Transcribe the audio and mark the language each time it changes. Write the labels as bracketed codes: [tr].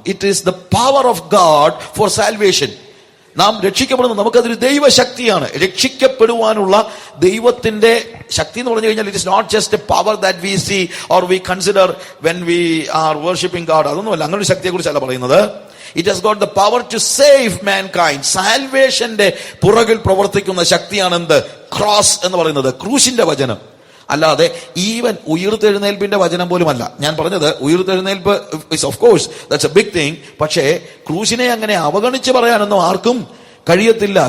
[en] It is the power of God for salvation. [ml] നാം രക്ഷിക്കപ്പെടുന്നത് നമുക്കതൊരു ദൈവശക്തിയാണ്. രക്ഷിക്കപ്പെടുവാനുള്ള ദൈവത്തിന്റെ ശക്തി എന്ന് പറഞ്ഞു കഴിഞ്ഞാൽ [en] It is not just a power that we see or we consider when we are worshipping God. [ml] അതൊന്നുമല്ല, അങ്ങനെ ഒരു ശക്തിയെ കുറിച്ചല്ല പറയുന്നത്. [en] It has got the power to save mankind. [ml] സാൽവേഷന്റെ പുറകിൽ പ്രവർത്തിക്കുന്ന ശക്തിയാണ് എന്ത്? ക്രോസ് എന്ന് പറയുന്നത്, ക്രൂശിന്റെ വചനം. അല്ലാതെ ഈവൻ ഉയർത്തെഴുന്നേൽപ്പിന്റെ വചനം പോലുമല്ല. ഞാൻ പറഞ്ഞത് ഉയർത്തെഴുന്നേൽപ്പ് [en] Is of course that's a big thing. [ml] പക്ഷേ ക്രൂശിനെ അങ്ങനെ അവഗണിച്ച് പറയാനൊന്നും ആർക്കും കഴിയത്തില്ല.